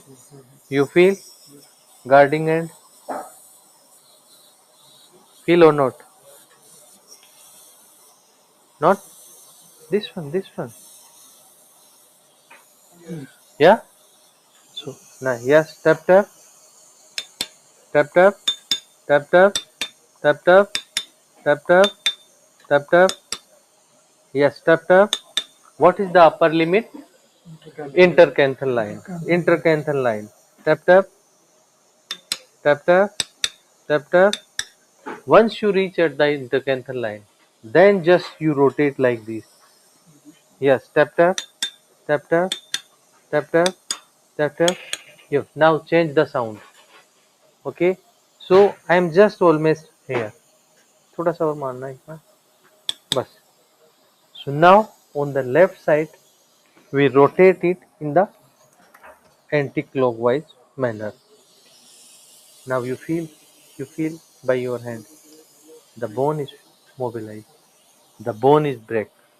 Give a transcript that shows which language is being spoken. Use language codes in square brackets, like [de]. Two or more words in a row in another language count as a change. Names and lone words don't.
[en] You feel guarding end. Feel or not? Not this one. This one. Yeah. So now yes. Tap tap tap tap tap tap tap tap tap tap tap tap. Yes. Tap tap. What is the upper limit? Intercanthal line. Intercanthal line. Tap tap tap tap tap tap. Once you reach at the intercanthal line, then just you rotate like this. Yes. Tap tap tap tap tap tap tap tap. You now change the sound. Okay. So I am just almost here. [hi] थोड़ा सा और मारना है एक बार. बस. [en] So now on the left side we rotate it in the anti-clockwise manner. Now you feel by your hand the bone is mobilized, the bone is break.